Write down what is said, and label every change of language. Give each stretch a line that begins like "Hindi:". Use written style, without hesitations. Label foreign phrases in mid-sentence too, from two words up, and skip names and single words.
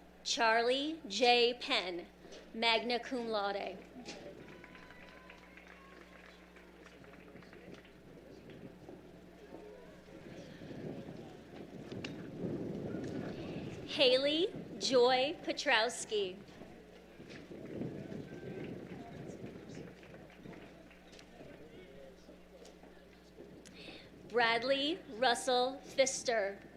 English: Charlie J. Penn,
Latin: magna cum laude.
English: Haley Joy Petrowski. Bradley Russell Pfister.